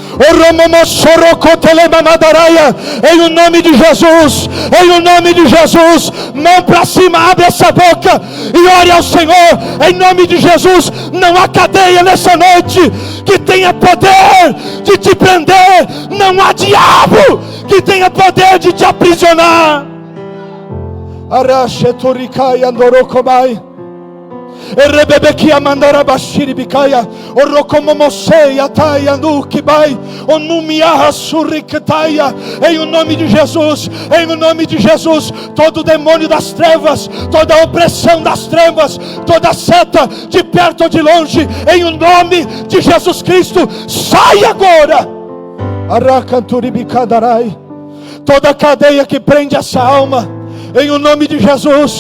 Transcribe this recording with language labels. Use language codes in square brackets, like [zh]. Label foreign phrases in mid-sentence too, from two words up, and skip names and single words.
[pt] Em o nome de Jesus, em o nome de Jesus, mão para cima, abre essa boca e ore ao Senhor. Em nome de Jesus, não há cadeia nessa noite que tenha poder de te prender, não há diabo que tenha poder de te aprisionar. Arasheturikai andorokomai. Erebebekia mandara bashiri bikaya orokomomosei atai anukibai onumiaha suriketaya. Em o nome de Jesus, em o nome de Jesus, todo demônio das trevas, toda opressão das trevas, toda seta de perto ou de longe, em o nome de Jesus Cristo, sai agora. Arakanturi toda cadeia que prende essa alma, em o nome de Jesus.